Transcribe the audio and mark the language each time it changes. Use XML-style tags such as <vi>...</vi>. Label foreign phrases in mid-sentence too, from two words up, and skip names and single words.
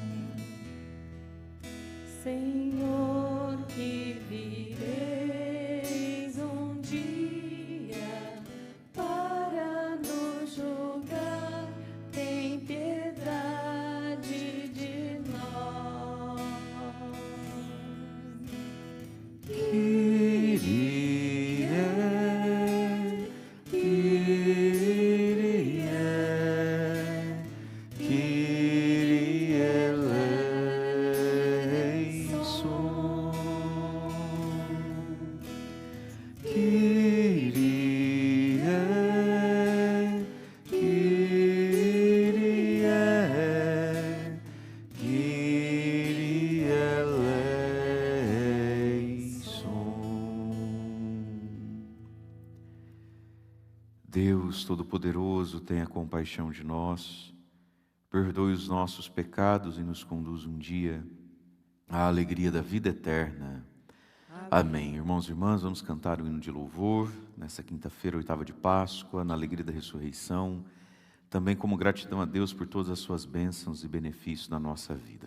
<pt>Senhor, que vireis um dia para nos julgar, tem piedade de nós.</pt> <el>Κύριε, Κύριε, Κύριε ἐλέησον. Κύριε, Κύριε, Κύριε ἐλέησον.</el> <pt>Deus Todo-Poderoso, tenha compaixão de nós, perdoe os nossos pecados e nos conduz um dia à alegria da vida eterna. Amém. Irmãos e irmãs, vamos cantar o hino de louvor nessa quinta-feira, 8ª de Páscoa, na alegria da ressurreição, também como gratidão a Deus por todas as suas bênçãos e benefícios na nossa vida.</pt>